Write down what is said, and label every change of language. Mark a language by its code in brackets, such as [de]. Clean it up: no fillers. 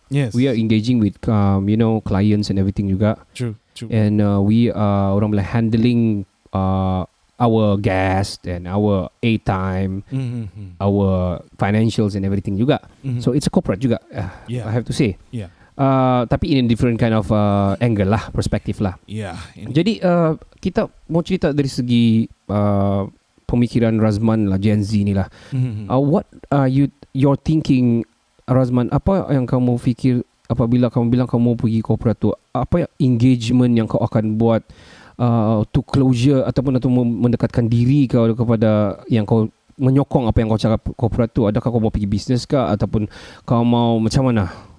[en] We are engaging with clients and everything juga. True. And we are [ms] orang bilang [en] handling our guest and our airtime, our financials and everything juga. So it's a corporate juga, I have to say. [ms] Tapi [en] in a different kind of angle lah, perspektif lah. [ms] Jadi kita mau cerita dari segi pemikiran Razman lah, Gen Z ni lah. [en] What are your thinking, Razman? [ms] Apa yang kamu fikir apabila kamu bilang kamu pergi corporate tu? Apa engagement yang kau akan buat [en] to closure [ms] ataupun untuk mendekatkan diri kau kepada yang kau menyokong apa yang kau cakap corporate tu? Adakah kau mau pergi bisnes kah ataupun kau mau macam mana?